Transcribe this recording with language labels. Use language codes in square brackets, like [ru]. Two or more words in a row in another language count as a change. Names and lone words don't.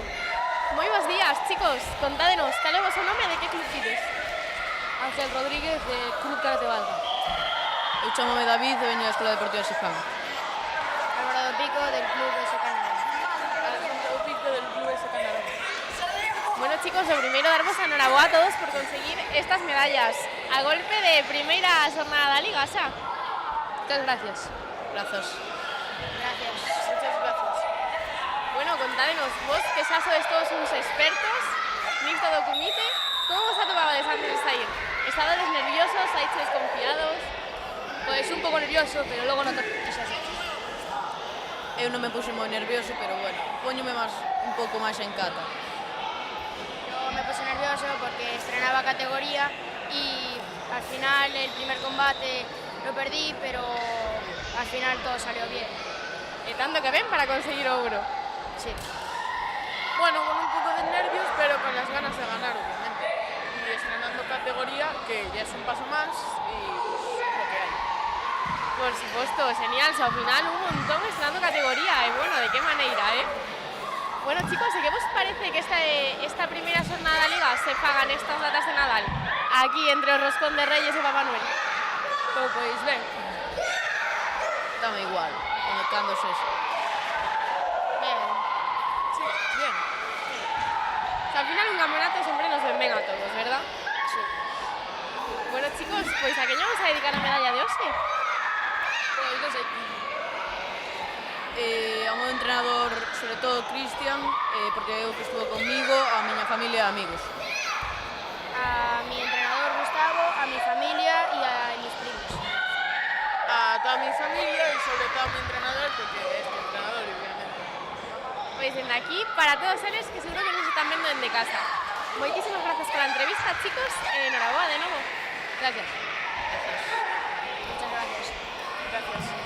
[gl] Moi bons días, chicos. Contádenos, cal é o vosso nome e de que club fides? Ángel Rodríguez, de Club Karate Valga. Eu chamome David e veño da Escola Deportiva Sifán. [es] Álvaro Pico, del Club S. Canadá. Álvaro Pico, del Club S. Canadá. Bueno, chicos, lo primero, [gl] darvos a enhoraboa a todos por conseguir estas medallas. A golpe de primeira jornada da Liga, xa. [es] Muchas gracias. Gracias. Gracias. Muchas gracias. [gl] Bueno, contádenos, vos que xa sois todos uns expertos nisto do comite, como vos atopabades antes de sair? Estabades nerviosos, saíches desconfiados? Pois un pouco nervioso, pero logo non te quixas. Eu non me puse moi nervioso, pero bueno, póñome un pouco máis en cata. [es] Yo me puse nervioso porque estrenaba categoría y al final el primer combate lo perdí, pero al final todo salió bien. [gl] E tanto que ven para conseguir o ouro. [es] Sí. Bueno, con un categoría, que ya es un paso más y pues, es lo que hay. Por supuesto, genial, [gl] ao final un montón estrenando categoría, e bueno, de que maneira, Bueno, chicos, e que vos parece que esta primeira xornada da Liga se faga nestas datas de Nadal? Aquí, entre o Roscón de Reyes e Papá Noel. Pois ben, dame igual, cando sexa. Ben. [es] Sí, bien. [gl] O sea, ao final un campeonato sempre nos ven ben a todos, verdad? [es] Sí. [gl] Bueno, chicos, pois a que lle vamos a dedicar a medalla de hoxe? Pois non sei. Ao meu entrenador, sobre todo Cristian, porque é o que estuvo comigo, a miña familia e amigos. [es] A mi entrenador Gustavo, a mi familia y a mis primos. A toda mi familia [gl] e sobre todo a mi entrenador, porque é este entrenador, obviamente. Pois dende aquí, para todos eles que seguro que nos están vendo dende casa. Moitísimas gracias pola entrevista, chicos, e enhoraboa de novo. [es] Gracias. Muchas gracias. Gracias.